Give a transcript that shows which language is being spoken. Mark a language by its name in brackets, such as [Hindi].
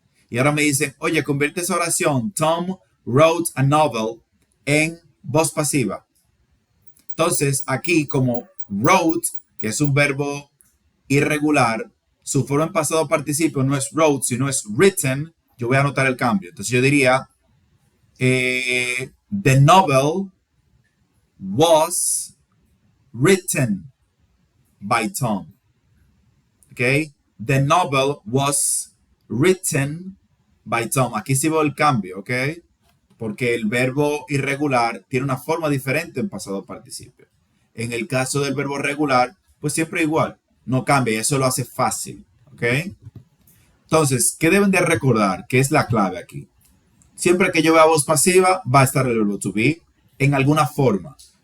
[Spanish] Y ahora me dicen, oye, convierte esa oración, [English] Tom wrote a novel, [Spanish] en voz pasiva. Entonces, aquí como wrote, que es un verbo irregular, su forma en pasado participio no es wrote, sino es written, yo voy a anotar el cambio. Entonces yo diría, [English] the novel was written by Tom. Okay? The novel was written by Tom. [Spanish] Aquí sí veo el cambio, ¿ok? Porque el verbo irregular tiene una forma diferente en pasado participio. En el caso del verbo regular, pues siempre igual. No cambia y eso lo hace fácil, ¿ok? Entonces, ¿qué deben de recordar? ¿Qué es la clave aquí? Siempre que yo vea voz pasiva, va a estar el verbo to be en alguna forma.